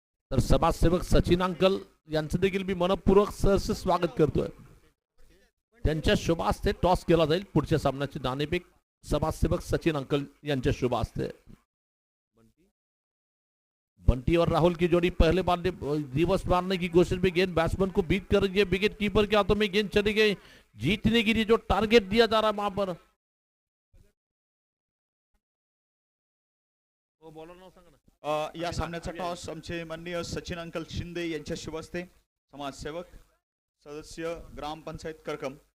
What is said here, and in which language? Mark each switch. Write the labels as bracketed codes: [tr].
[mr] तर समाजसेवक सचिन अंकल यांचं देखील मी मनपूर्वक सहर्ष स्वागत करतोय. त्यांच्या शुभ हस्ते टॉस केला जाईल. पुढच्या सामन्याचे नाणेफेक समाजसेवक सचिन अंकल यांच्या शुभ हस्ते. [hi] बंटी और राहुल की जोड़ी पहले बार रिवर्स मारने की कोशिश में गेंद बैट्समैन को बीट कर रही है. विकेट कीपर के हाथों में गेंद चली गई. जीतने के लिए जो टारगेट दिया जा रहा है वहां पर वो बॉलर [mr] नाव सांगा ना. या सामन्याचा टॉस आमचे माननीय सचिन अंकल शिंदे यांच्या शुभ हस्ते, समाजसेवक सदस्य ग्रामपंचायत करकम.